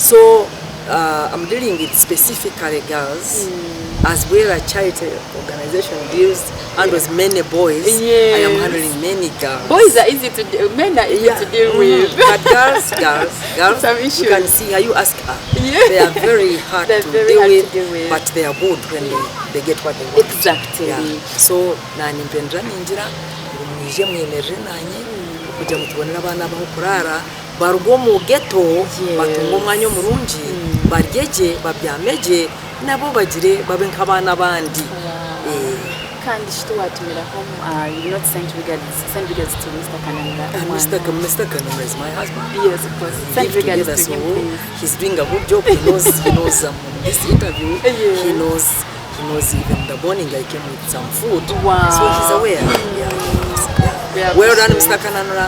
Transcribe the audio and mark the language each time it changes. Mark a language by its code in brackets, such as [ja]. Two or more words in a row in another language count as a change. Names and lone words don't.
[en] So I'm dealing with specifically girls, as well as charity organization deals handles many boys. I am handling many girls. Boys are easy to deal, men are easy to deal with. But girls, you can see how you ask her. They are very hard to deal with, but they are good when they get what they want. Exactly. [nyn] So nanimpendra ninjira mwije mwemerere nanye kujya mutubonera abana baho kurara barugo mu ghetto batunga umwanya omurungi baryeje babyameje nabo bagire babe nk'abana bandi. Kandi shituwatumira [en] home, you not send regards to Mr. Kananura. Mr. Kananura is my husband. Yes, of course. Send regards to him, please. He's doing a good job. He knows this interview. He knows even the morning I came with some food. Wow. So he's aware. Well done, Mr. Kananura.